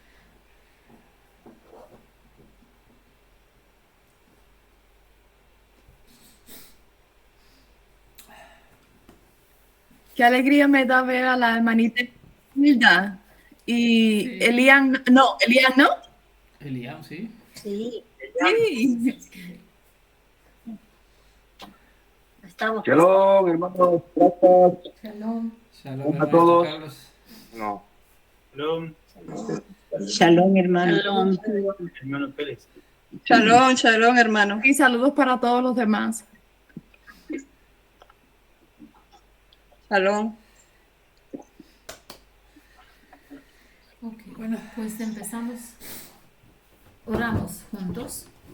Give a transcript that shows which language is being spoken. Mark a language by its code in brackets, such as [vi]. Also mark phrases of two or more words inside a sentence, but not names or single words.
[es] Qué alegría me da ver a la hermanita Hilda y Sí. Elian no. Eliam, ¿sí? Sí, Sí. estamos. Shalom, hermanos. Gracias. Shalom. Shalom, Hola a hermanito todos. Carlos. No. Shalom, Shalom, hermano. Shalom. hermano Pérez. [he] שלום, שלום, [es] hermano. Y saludos para todos los demás. Shalom. Ok, bueno, pues empezamos. Oramos juntos.